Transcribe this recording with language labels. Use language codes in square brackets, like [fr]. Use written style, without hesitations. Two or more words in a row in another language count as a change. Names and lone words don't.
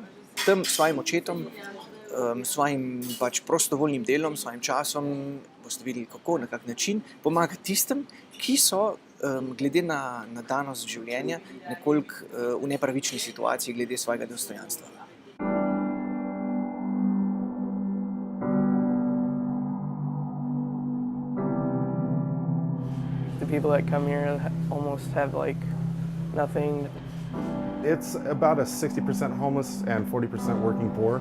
[sl] Tam s svojim očetom, svojim prostovoljnim delom, svojim časom, boste videli kako, na kak način, pomaga tistim, ki so glede na danost življenja nekoliko v nepravični situaciji glede svojega dostojanstva. [en] People that come here almost have nothing. It's about a 60% homeless and 40% working poor.